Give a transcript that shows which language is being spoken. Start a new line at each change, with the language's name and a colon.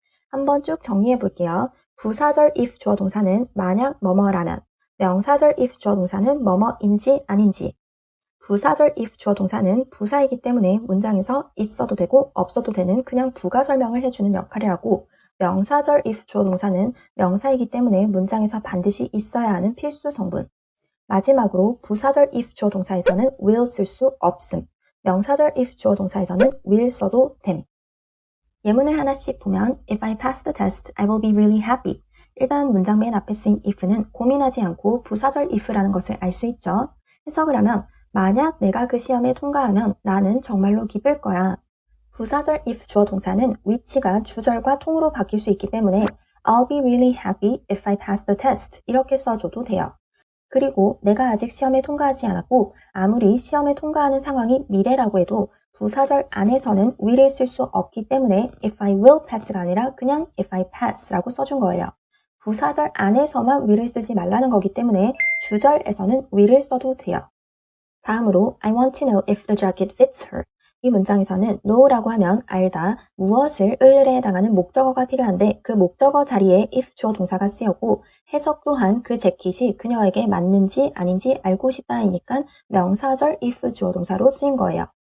Korean: 한번 쭉 정리해 볼게요. 부사절 if 주어 동사는 만약 뭐뭐라면, 명사절 if 주어 동사는 뭐뭐인지 아닌지, 부사절 if 주어 동사는 부사이기 때문에 문장에서 있어도 되고 없어도 되는 그냥 부가 설명을 해주는 역할을 하고, 명사절 if 주어 동사는 명사이기 때문에 문장에서 반드시 있어야 하는 필수 성분. 마지막으로 부사절 if 주어 동사에서는 will 쓸 수 없음, 명사절 if 주어 동사에서는 will 써도 됨. 예문을 하나씩 보면
English: If I pass the test, I will be really happy.
Korean: 일단 문장 맨 앞에 쓰인 if는 고민하지 않고 부사절 if라는 것을 알 수 있죠. 해석을 하면 만약 내가 그 시험에 통과하면 나는 정말로 기쁠 거야. 부사절 if 주어 동사는 위치가 주절과 통으로 바뀔 수 있기 때문에
English: I'll be really happy if I pass the test
Korean: 이렇게 써줘도 돼요. 그리고 내가 아직 시험에 통과하지 않았고 아무리 시험에 통과하는 상황이 미래라고 해도 부사절 안에서는 will을 쓸 수 없기 때문에
English: if I will pass
Korean: 가 아니라 그냥 if I pass라고 써준 거예요. 부사절 안에서만 will을 쓰지 말라는 거기 때문에 주절에서는 will을 써도 돼요. 다음으로
English: I want to know if the jacket fits her.
Korean: 이 문장에서는 know라고 하면 알다, 무엇을 을에 해당하는 목적어가 필요한데 그 목적어 자리에 if 주어 동사가 쓰였고 해석 또한 그 재킷이 그녀에게 맞는지 아닌지 알고 싶다이니까 명사절 if 주어 동사로 쓰인 거예요.